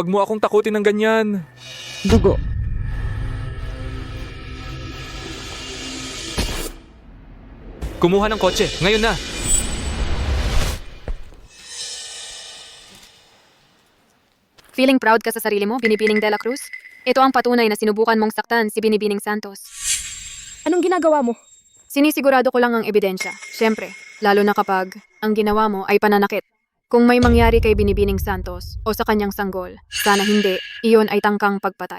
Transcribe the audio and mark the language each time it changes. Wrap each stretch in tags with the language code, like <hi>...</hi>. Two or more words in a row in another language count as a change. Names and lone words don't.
<tl>Huwag mo akong takutin ng ganyan. Dugo. Kumuha ng kotse. Ngayon na.</tl> <en>Feeling proud</en> <tl>ka sa sarili mo, Binibining de la Cruz? Ito ang patunay na sinubukan mong saktan si Binibining Santos. Anong ginagawa mo? Sinisigurado ko lang ang ebidensya. Siyempre, lalo na kapag ang ginawa mo ay pananakit. Kung may mangyari kay Binibining Santos o sa kanyang sanggol, sana hindi, iyon ay tangkang pagpatay.</tl>